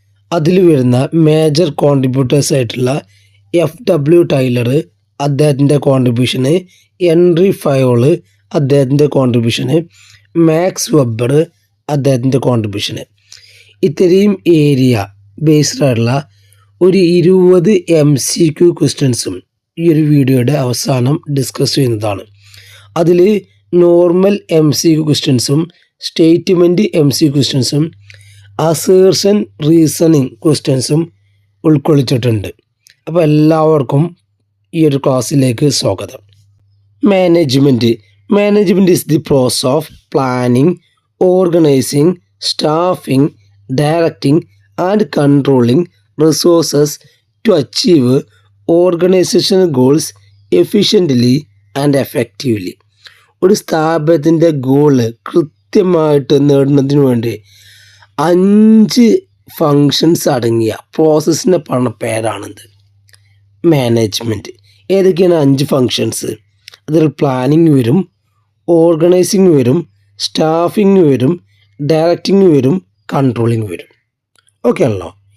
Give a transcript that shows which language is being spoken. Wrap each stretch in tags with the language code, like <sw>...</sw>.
<ml>അതിൽ വരുന്ന major contributors ആയിട്ടുള്ള FW ടൈലർ അദ്ദേഹത്തിൻ്റെ കോൺട്രിബ്യൂഷന്, ഹെൻറി ഫയോൾ അദ്ദേഹത്തിൻ്റെ കോൺട്രിബ്യൂഷന്, മാക്സ് വെബർ അദ്ദേഹത്തിൻ്റെ കോൺട്രിബ്യൂഷന്, ഇത്രയും ഏരിയ ബേസ്ഡ് ആയിട്ടുള്ള ഒരു 20 MCQ ക്വസ്റ്റ്യൻസും ഈ ഒരു വീഡിയോയുടെ അവസാനം ഡിസ്കസ് ചെയ്യുന്നതാണ്. അതിൽ നോർമൽ MCQ ക്വസ്റ്റ്യൻസും സ്റ്റേറ്റ്മെൻറ്റ് MCQ ക്വസ്റ്റ്യൻസും അസേർഷൻ റീസണിങ് ക്വസ്റ്റ്യൻസും ഉൾക്കൊള്ളിച്ചിട്ടുണ്ട്. അപ്പോൾ എല്ലാവർക്കും ഈ ഒരു ക്ലാസ്സിലേക്ക് സ്വാഗതം.</ml> <en>Management is the process of planning, organizing, staffing, directing and controlling resources to achieve organizational goals efficiently and effectively.</en> <ml>ഒരു സ്ഥാപനത്തിൻ്റെ ഗോള് കൃത്യമായിട്ട് നേടുന്നതിന് വേണ്ടി 5 ഫങ്ഷൻസ് അടങ്ങിയ പ്രോസസ്സിനെ പറഞ്ഞ പേരാണിത് മാനേജ്മെൻറ്റ്. ഏതൊക്കെയാണ് 5 ഫങ്ഷൻസ്? അതിൽ പ്ലാനിങ് വരും, ഓർഗനൈസിങ് വരും, സ്റ്റാഫിങ് വരും, ഡയറക്റ്റിങ് വരും, കൺട്രോളിങ് വരും. ഓക്കെ ആണല്ലോ.</ml>